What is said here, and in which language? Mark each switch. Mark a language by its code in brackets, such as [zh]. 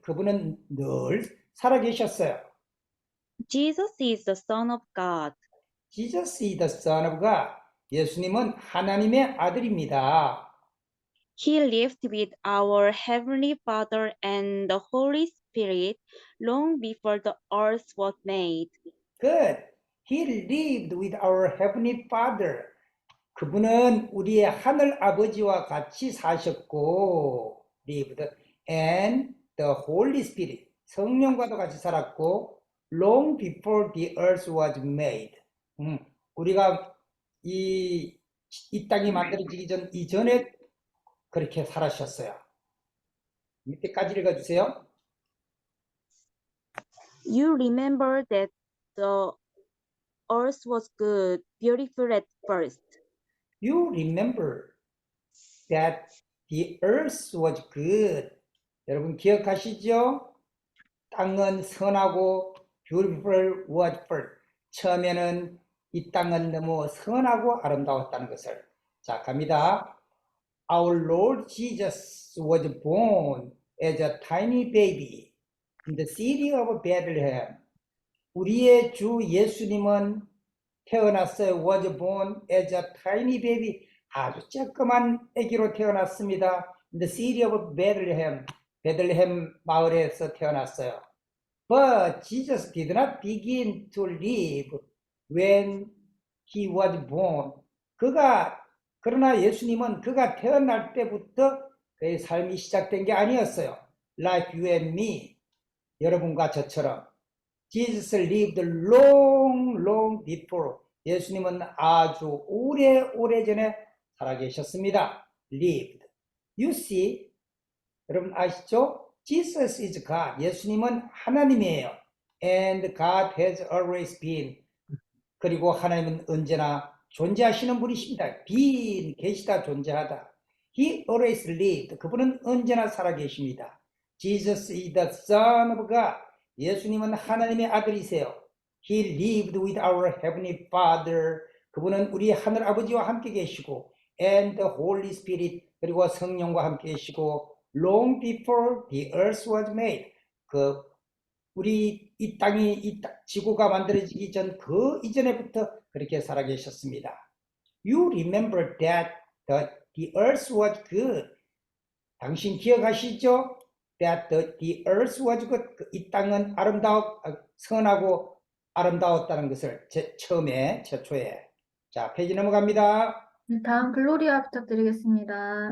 [ko] 그분은 늘 살아계셨어요. [en] Jesus is the Son of God. Jesus is the Son of God. [ko] 예수님은 하나님의 아들입니다. [en] He lived with our Heavenly Father and the Holy Spirit long before the earth was made. Good. He lived with our Heavenly Father. [ko] 그분은 우리의 하늘 아버지와 같이 사셨고, [en] lived, and the Holy Spirit, [ko] 성령과도 같이 살았고, [en] long before the earth was made. [ko] 우리가 이 땅이 만들어지기 이전에 그렇게 살아셨어요. 밑에까지 읽어주세요. [en] You remember that the earth was good, beautiful at first. You remember that the earth was good. [ko] 여러분 기억하시죠? 땅은 선하고 [en] beautiful was first. [ko] 처음에는 이 땅은 너무 선하고 아름다웠다는 것을. 자, 갑니다. [en] Our Lord Jesus was born as a tiny baby in the city of Bethlehem. [ko] 우리의 주 예수님은 태어났어요. [en] Was born as a tiny baby. [ko] 아주 조그만 아기로 태어났습니다. [en] In the city of Bethlehem. [ko] 베들레헴 마을에서 태어났어요. [en] But Jesus did not begin to live when he was born. [ko] 그러나 예수님은 그가 태어날 때부터 그의 삶이 시작된 게 아니었어요. [en] Like you and me. [ko] 여러분과 저처럼. [en] Jesus lived long before. [ko] 예수님은 아주 오래전에 살아계셨습니다. Lived. [en] You see, [ko] 여러분 아시죠? [en] Jesus is God. [ko] 예수님은 하나님이에요. [en] And God has always been. [ko] 그리고 하나님은 언제나 존재하시는 분이십니다. been, 계시다, 존재하다. [en] He always lived. [ko] 그분은 언제나 살아계십니다. [en] Jesus is the Son of God. [ko] 예수님은 하나님의 아들이세요. [en] He lived with our heavenly Father. [ko] 그분은 우리 하늘 아버지와 함께 계시고 [en] and the Holy Spirit [ko] 그리고 성령과 함께 계시고 [en] long before the earth was made. [ko] 우리 이 땅이 지구가 만들어지기 전 그 이전에부터 그렇게 살아계셨습니다. [en] You remember that the earth was good. [ko] 당신 기억하시죠? [en] That the earth was good. [ko] 이 땅은 선하고 아름다웠다는 것을 최초에. 자, 페이지 넘어갑니다. 네, 다음 글로리아 부탁드리겠습니다.